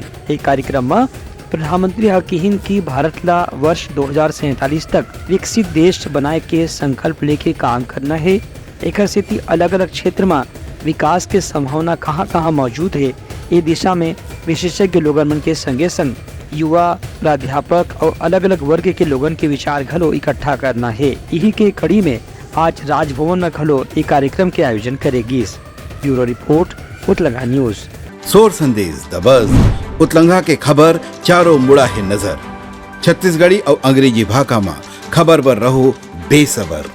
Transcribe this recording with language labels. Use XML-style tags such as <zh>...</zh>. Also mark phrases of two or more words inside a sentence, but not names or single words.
<hne>एक कार्यक्रम में प्रधानमंत्री हकीहिन की भारत ला वर्ष 2047 तक विकसित देश बनाए के संकल्प लेके काम करना है। एक स्थिति अलग अलग क्षेत्र में विकास के संभावना कहाँ कहाँ मौजूद है ये दिशा में विशेषज्ञ लोगन मन के संगे संग युवा, प्राध्यापक और अलग अलग वर्ग के लोगन के विचार घलो इकट्ठा करना है। यही के कड़ी में आज राजभवन में घलो एक कार्यक्रम के आयोजन करेगी। ब्यूरो रिपोर्ट उतलंघा न्यूज। सोर संदेश द बज़ उतलंघा के खबर चारों मुड़ा है नजर। छत्तीसगढ़ी और अंग्रेजी भाषा में खबर पर रहो बेसबर।</hne>